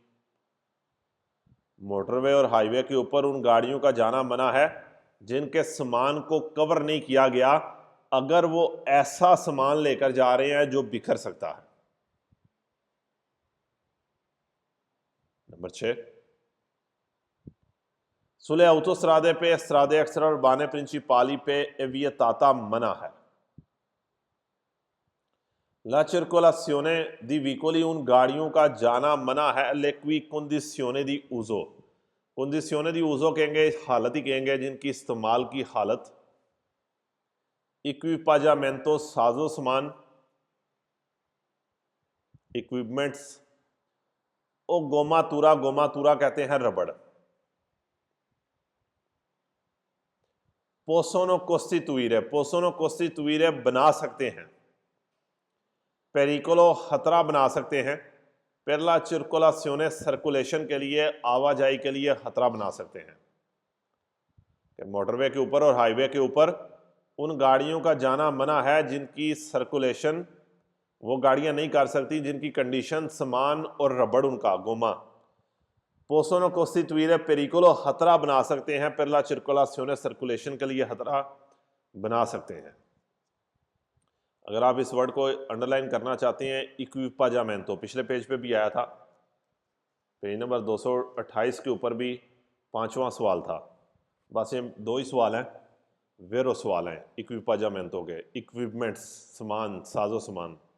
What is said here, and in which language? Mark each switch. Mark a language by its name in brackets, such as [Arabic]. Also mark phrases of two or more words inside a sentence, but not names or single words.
[Urdu] موٹر وے اور ہائی وے کے اوپر ان گاڑیوں کا جانا منع ہے جن کے سامان کو کور نہیں کیا گیا اگر وہ ایسا سامان لے کر جا رہے ہیں جو بکھر سکتا ہے۔ نمبر 6، [Italian] sulle autostrade [Urdu] پہ [Italian] strade extra urbane principali [Urdu] پہ [Italian] è vietata [Urdu] منع ہے [Italian] la circolazione di veicoli [Urdu] ان گاڑیوں کا جانا منع ہے [Italian] le cui condizioni di uso [Urdu] condizioni di uso کہیں گے حالت ہی کہیں گے جن کی استعمال کی حالت، equipaggiamento ساز و سامان، equipments، [Italian] o gommatura [Urdu] کہتے ہیں ربڑ، [Italian] possono costituire [Urdu] بنا سکتے ہیں، pericolo خطرہ بنا سکتے ہیں، [Italian] per la circolazione [Urdu] سرکولیشن کے لیے، آواجائی کے لیے خطرہ بنا سکتے ہیں۔ کہ موٹر وے کے اوپر اور ہائی وے کے اوپر ان گاڑیوں کا جانا منع ہے جن کی سرکولیشن وہ گاڑیاں نہیں کر سکتی، جن کی کنڈیشن سامان اور ربڑ ان کا گوما [Italian] possono costituire pericolo [Urdu] خطرہ بنا سکتے ہیں، [Italian] per la circolazione [Urdu] سرکولیشن کے لیے خطرہ بنا سکتے ہیں۔ اگر آپ اس ورڈ کو انڈر لائن کرنا چاہتے ہیں اکویپاجامنتو، پچھلے پیج پہ بھی آیا تھا، پیج نمبر 228 کے اوپر بھی 5واں سوال تھا، بس یہ 2 ہی سوال ہیں، ویرو سوال ہیں اکویپاجامنتو کے، اکوپمنٹس، سامان، ساز و سامان۔